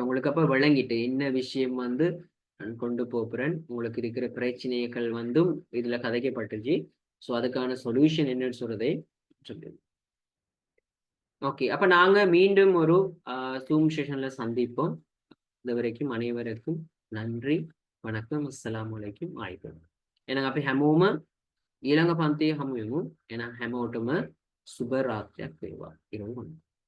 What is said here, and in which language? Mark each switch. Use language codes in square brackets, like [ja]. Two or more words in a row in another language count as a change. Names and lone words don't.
[ta] உங்களுக்கு அப்ப விளங்கிட்டு என்ன விஷயம் வந்து நான் கொண்டு போகிறேன், உங்களுக்கு இருக்கிற பிரச்சனைகள் வந்தும் இதுல கதைக்கப்பட்டுச்சு. ஸோ அதுக்கான சொல்யூஷன் என்னன்னு சொல்றதை சொல்லுங்க. ஓகே, அப்ப நாங்க மீண்டும் ஒரு ஜூம் செஷன்ல சந்திப்போம். இது வரைக்கும் அனைவருக்கும் நன்றி, வணக்கம், [ar] السلام عليكم, [ta] ஆயிரம். எனக்கு அப்ப [si] හැමෝම ඊළඟ පන්තියේ හමු වෙමු. එහෙනම් හැමෝටම සුබ රාත්‍රියක් වේවා.